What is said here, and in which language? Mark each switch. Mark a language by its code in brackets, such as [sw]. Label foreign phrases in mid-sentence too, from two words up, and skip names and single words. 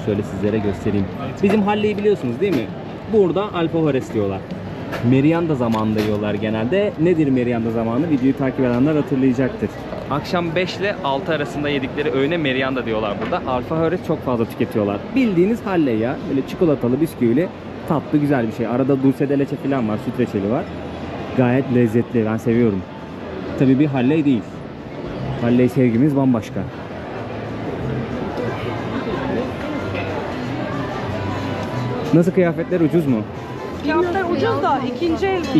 [tr] Şöyle sizlere göstereyim. Bizim Halle'yi biliyorsunuz değil mi? Burada alfajores diyorlar. Merienda zamanında yiyorlar genelde. Nedir merienda zamanı? Videoyu takip edenler hatırlayacaktır. Akşam 5 ile 6 arasında yedikleri öğüne merienda diyorlar burada. Alfajores çok fazla tüketiyorlar. Bildiğiniz Halle ya. Böyle çikolatalı, bisküvili, tatlı, güzel bir şey. Arada [es] dulce de leche [tr] falan var, süt reçeli var. Gayet lezzetli. Ben seviyorum. Tabii bir Halle değil. Halle sevgimiz bambaşka. Nasıl, kıyafetler ucuz mu? Fiyatlar ucuz da ikinci el bunlar.